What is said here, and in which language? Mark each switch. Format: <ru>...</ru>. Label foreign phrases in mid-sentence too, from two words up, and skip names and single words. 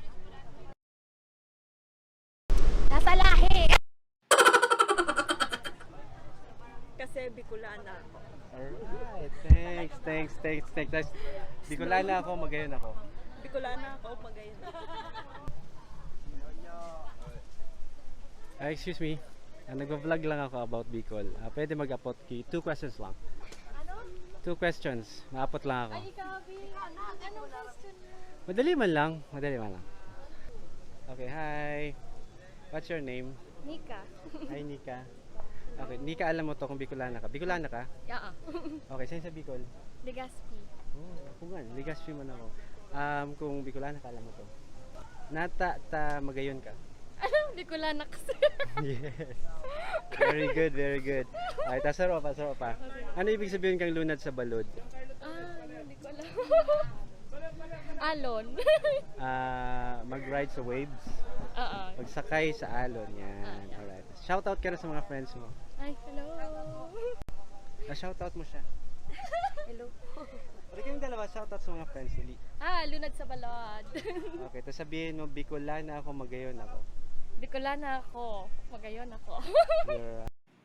<tl>Nasa lahi. Kasi Bicolana ako.</tl> <en>Alright, thanks.</en> <bik>Bicolana ako, magayon ako. Bicolana ako, Magayon ako.</bik> <en>Excuse me.</en> <tl>Nagva-vlog lang ako about Bicol. Pwede mag-apot 2 questions lang.</tl> <bik>2 questions. Ma-apot lang ako.</bik> <tl>Anong question? Madali man lang.</tl> <en>Okay, hi. What's your name? Nika. Hi, Nika.</en> <tl>Okay, Nika, alam mo to kung Bicolana ka. Bicolana ka?</tl> <en>Yeah.</en> <tl>Okay, saan sa Bicol? Legazpi.</tl> <bik>Oh, ako man. Legazpi man ako.</bik> <tl>Kung Bicolana ka, alam mo to.</tl> <bik>Nata magayon ka?</bik> <tl>Bicolana kasi.</tl> <en>Yes. Very good.</en> <bik>Ay, tasaro pa.</bik> <tl>Ano ibig sabihin kang</tl> <bik>lunad sa balod?</bik> <tl>Hindi ko alam. Alon. Mag-ride sa waves. Oo. Pagsakay sa alon. Yan. Alright. Shoutout ka na sa mga friends mo.</tl> <en>Ay, hello.</en> <tl>Shoutout mo siya.</tl> <en>Hello.</en> <tl>Pwede kayong dalawa, shoutout sa mga friends. Dali.</tl> <bik>Lunad sa balod.</bik> <tl>Okay, tapos sabihin mo,</tl> <bik>Bicolana ako, Magayon ako. Bicolana ako. Magayon ako.</bik> <en>You're</en>